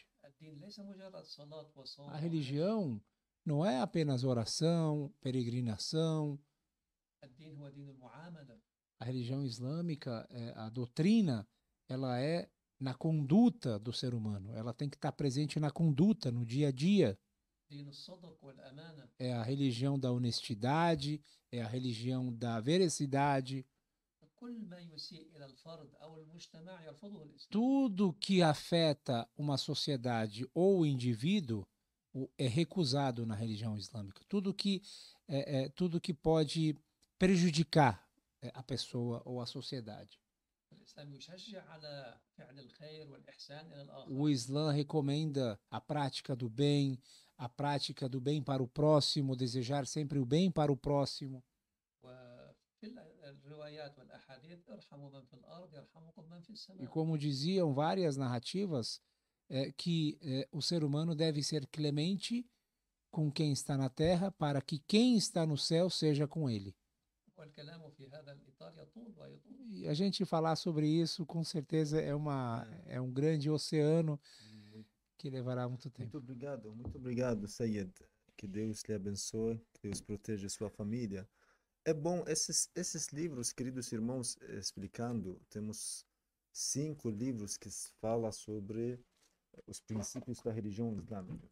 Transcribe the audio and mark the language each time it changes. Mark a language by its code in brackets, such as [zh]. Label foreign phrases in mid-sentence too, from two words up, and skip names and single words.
[ar] الدين ليس مجرد صلاة وصوم. [pt] A religião não é apenas oração, peregrinação. [ar] الدين هو دين المعاملة. [pt] A religião islâmica, a doutrina, ela é na conduta do ser humano. Ela tem que estar presente na conduta, no dia a dia. [ar] دين الصدق والأمانة. [pt] É a religião da honestidade, é a religião da veracidade. [ar] كل ما يسيء إلى الفرد أو المجتمع يرفضه الإسلام. [pt] Tudo que afeta uma sociedade ou o indivíduo é recusado na religião islâmica. Tudo que pode prejudicar a pessoa ou a sociedade. [ar] الإسلام يشجع على فعل الخير والإحسان إلى الآخر. [pt] O Islã recomenda a prática do bem para o próximo, desejar sempre o bem para o próximo. [ar] وفي الروايات والأحاديث ارحموا من في الأرض يرحمكم من في [pt] E [ar] السماء. [pt] como diziam várias narrativas, que o ser humano deve ser clemente com quem está na terra, para que quem está no céu seja com ele. [ar] والكلام في هذا الإطار يطول ويطول. [pt] E a gente falar sobre isso, com certeza, é um grande oceano que levará muito tempo. Muito obrigado, Sayed. Que Deus lhe abençoe, que Deus proteja sua família. É bom, esses livros, queridos irmãos, explicando, temos 5 livros que falam sobre os princípios da religião islâmica.